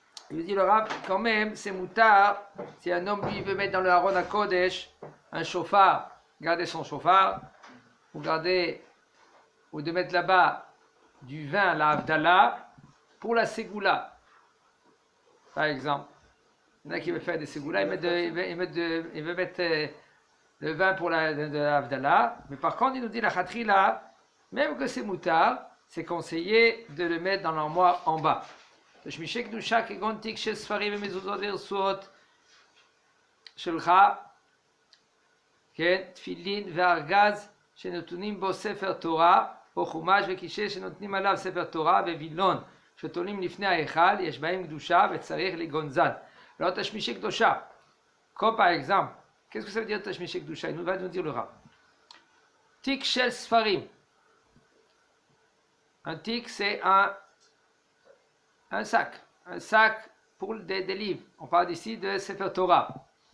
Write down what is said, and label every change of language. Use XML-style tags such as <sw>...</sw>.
<fr>Il dit le Rav, quand même, c'est moutard, si un homme lui veut mettre dans le Aron HaKodesh un chauffard, garder son chauffard, ou de mettre là-bas du vin, la Havdalah, pour la Ségoula, par exemple. Il y en a qui veulent faire des Ségoulas, ils veulent mettre le vin pour la Havdalah, mais par contre, il nous dit la Khatrila, même que c'est moutard, c'est conseillé de le mettre dans l'armoire en bas.</fr> <he>תשמישי קדושה כגון תיק של ספרים ומזוזות ורצועות שלך, כן, תפילין וארגז שנתונים בו ספר תורה או חומש וקישל שנותנים עליו ספר תורה ווילון שתולים לפני ההיכל, יש בהם קדושה וצריך לגונזן. לא תשמישי קדושה,</he> <fr>comme par exemple, qu'est-ce que ça veut dire תשמישי קדושה? Il va nous dire le Rav.</fr> <he>תיק של ספרים.</he> <fr>Un tic, c'est un sac pour des livres. On parle ici de Sefer Torah.</fr>